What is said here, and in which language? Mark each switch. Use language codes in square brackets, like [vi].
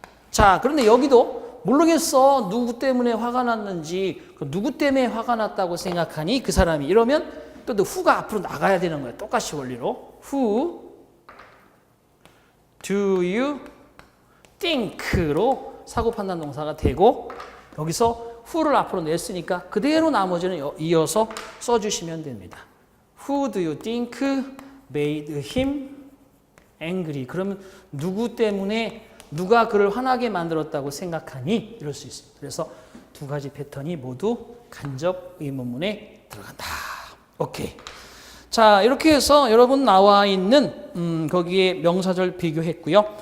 [ko] 자, 그런데 여기도 모르겠어. 누구 때문에 화가 났는지, 누구 때문에 화가 났다고 생각하니 그 사람이 이러면 또 who가 앞으로 나가야 되는 거예요. 똑같이 원리로. [en] Who do you think [ko] 로 사고 판단 동사가 되고 여기서 who를 앞으로 냈으니까 그대로 나머지는 이어서 써주시면 됩니다. [en] Who do you think made him angry? [ko] 그러면 누구 때문에 누가 그를 화나게 만들었다고 생각하니? 이럴 수 있습니다. 그래서 두 가지 패턴이 모두 간접 의문문에 들어간다. 오케이. 자, 이렇게 해서 여러분 나와 있는 거기에 명사절 비교했고요.